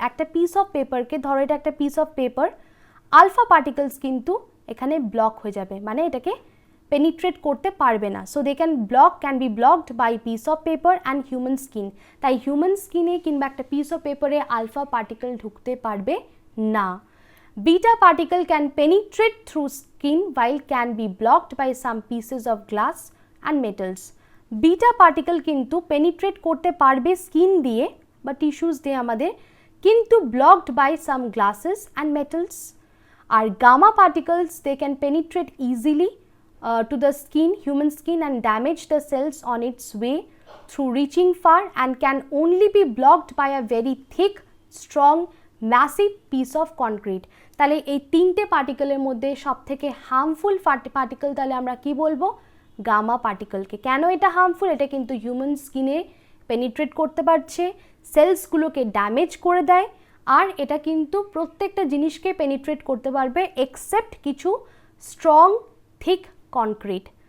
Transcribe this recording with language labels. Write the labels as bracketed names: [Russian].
[Bangla] একটা piece of পেপারকে, ধরো এটা একটা piece of paper, alpha particles কিন্তু এখানে ব্লক হয়ে যাবে, মানে এটাকে পেনিট্রেট করতে পারবে না। [English] So they can be blocked by piece of paper and human skin. [Bangla] তাই হিউম্যান স্কিনে কিংবা একটা পিস অফ পেপারে আলফা পার্টিকেল ঢুকতে পারবে না। [English] Beta particle can penetrate through skin while can be blocked by some pieces of glass and metals. [Bangla] Beta particle কিন্তু penetrate করতে পারবে স্কিন দিয়ে বা টিস্যুস দিয়ে আমাদের, কিন্তু [English] Blocked by some glasses and metals. [Bangla] আর gamma particles [English] They can penetrate easily to the skin, human skin, and damage the cells on its way through reaching far and can only be blocked by a very thick, strong, massive piece of concrete. [Bangla] তাহলে এই তিনটে পার্টিকেলের মধ্যে সবথেকে harmful particle তাহলে আমরা কি বলবো? Gamma পার্টিকেলকে। কেন এটা হার্মফুল? এটা কিন্তু হিউম্যান স্কিনে পেনিট্রেট করতে পারছে, সেলসগুলোকে ড্যামেজ করে দেয়, আর এটা কিন্তু প্রত্যেকটা জিনিসকে পেনিট্রেট করতে পারবে এক্সেপ্ট কিছু স্ট্রং থিক কনক্রিট।